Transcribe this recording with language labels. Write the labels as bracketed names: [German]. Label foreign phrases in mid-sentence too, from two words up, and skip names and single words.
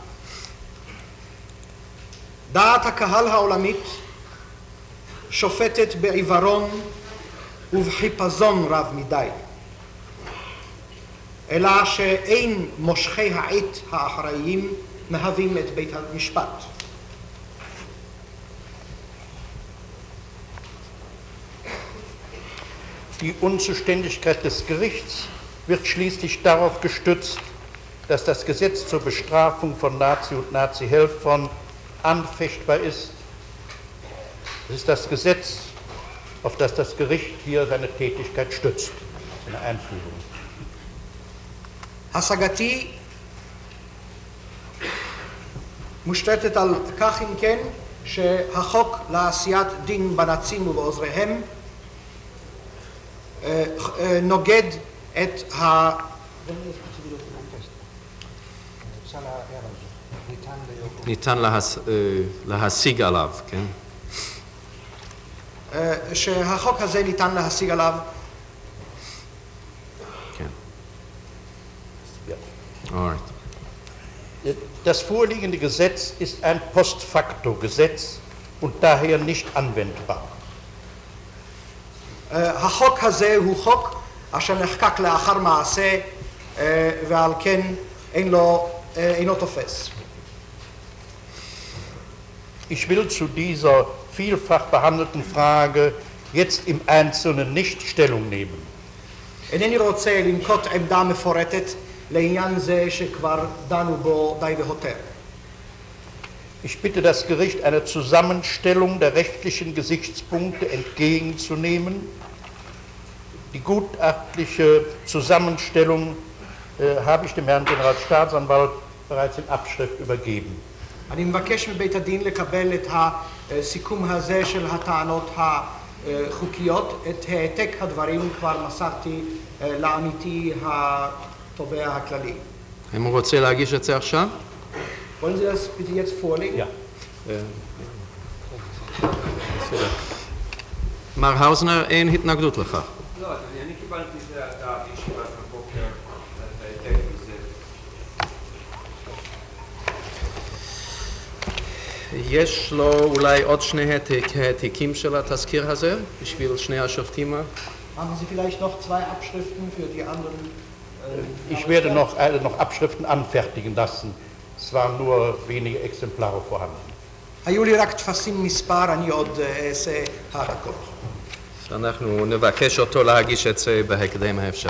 [Hebrew] דעת הקהל העולמית שופטת בעיוורון ובחיפזון רב מדי, אלא שאין מושכי העט האחראיים מהווים את בית המשפט. [German] Die Unzuständigkeit des Gerichts wird schließlich darauf gestützt, dass das Gesetz zur Bestrafung von Nazi und Nazi-Helfern anfechtbar ist. Es ist das Gesetz, auf das das Gericht hier seine Tätigkeit stützt, in der Einführung. [Hebrew] השגתי מושתתת על כך אם כן שהחוק לעשיית דין בנאצים ובעוזריהם נוגד את ניתן להשיג עליו, כן? שהחוק הזה ניתן להשיג עליו. כן. [English] Alright. [German] Das vorliegende Gesetz ist ein Post-facto-Gesetz und daher nicht anwendbar. [Hebrew] החוק הזה הוא חוק אשר נחקק לאחר מעשה ועל כן אינו תופס. [German] Ich will zu dieser vielfach behandelten Frage jetzt im Einzelnen nicht Stellung nehmen. [Hebrew] אינני רוצה לנקוט עמדה מפורטת לעניין זה שכבר דנו בו די והותר. [German] Ich bitte das Gericht, eine Zusammenstellung der rechtlichen Gesichtspunkte entgegenzunehmen. Die gutachtliche Zusammenstellung habe ich dem Herrn Generalstaatsanwalt bereits in Abschrift übergeben. [Hebrew] אני מבקש מבית הדין לקבל את הסיכום הזה של הטענות החוקיות. את העתק הדברים כבר מסרתי לעמיתי התובע הכללי. אם הוא רוצה להגיש את זה עכשיו? [German] Wollen Sie das bitte jetzt vorlegen? Ja. [Hebrew] מר האוזנר, אין התנגדות לכך. לא, אני קיבלתי את הישיבת הבוקר, את העתק הזה. יש לו אולי עוד שני העתקים של התזכיר הזה, בשביל שני השופטים? [German] Haben Sie vielleicht noch 2 Abschriften für die anderen? Ich werde noch Abschriften anfertigen lassen. Es waren nur wenige Exemplare vorhanden. [Hebrew] היו לי רק תפסים מספר, אני עוד אעשה העתקות. אנחנו נבקש אותו להגיש את זה בהקדם האפשרי.